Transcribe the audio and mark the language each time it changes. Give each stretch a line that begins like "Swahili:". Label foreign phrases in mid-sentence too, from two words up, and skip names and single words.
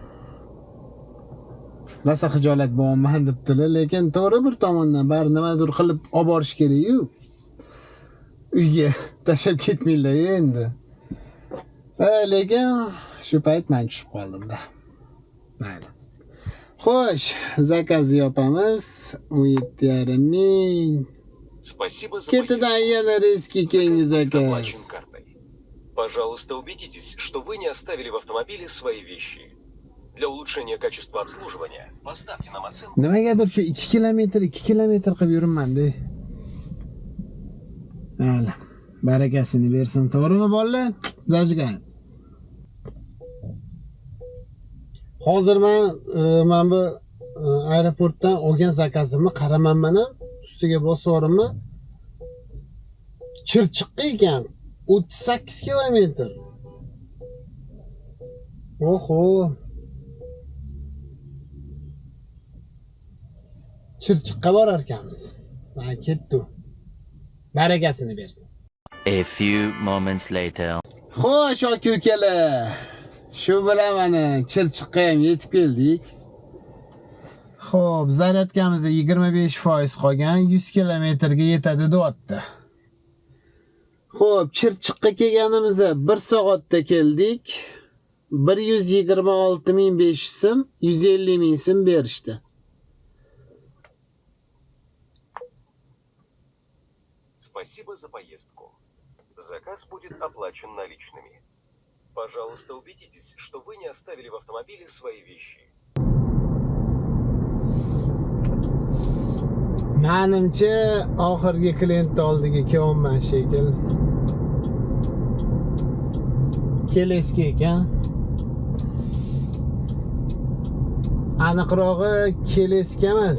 Uzbek: Rosa xijolat bo'laman debdilar, lekin to'g'ri bir tomondan bari nimadir qilib olib borish kerak-ku. Uyga tashlab ketmanglar endi. Lekin shu payt men tushib qoldim-da. Mayli. Xo'sh, zakazni yopamiz. 17,5 ming.
Russian: Спасибо за
Uzbek: Ketidan yana riski keyingi zakaz.
Russian: оплачен картой. Пожалуйста, убедитесь, что вы не оставили в автомобиле свои вещи. Для улучшения качества обслуживания поставьте нам оценку.
Uzbek: Nimagadir shu 2 kilometr qilib yuribman-da. Mayli. Barakasini bersin, to'g'rimi bolalar? Zajgan. Hozir men bu aeroportdan olgan zakazimni qaramanman ham, ustiga bosyapman. Chirchiqqa ekan 38 kilometr. Oho. Chirchiqqa borar ekanmiz. Men ketdim. Barakasini bersin.
English: A few moments later.
Uzbek: Xo'sh, aka-ukalar. Shu bilan mana Chirchiqqa ham yetib keldik. Xo'p, zaryadkamizda 25% qolgan, 100 kilometrga yetadi deyapti. Xo'p, Chirchiqqa kelganimizda 1 soatda keldik. 126.500 so'm, 150.000 so'm berishdi.
Russian: Спасибо за поездку. Заказ будет оплачен наличными. Пожалуйста, убедитесь, что вы не оставили в автомобиле свои вещи.
Uzbek: Menimcha oxirgi klient oldiga kelyapman shekil. Keleski ekan. Aniqrog'i Keleski emas.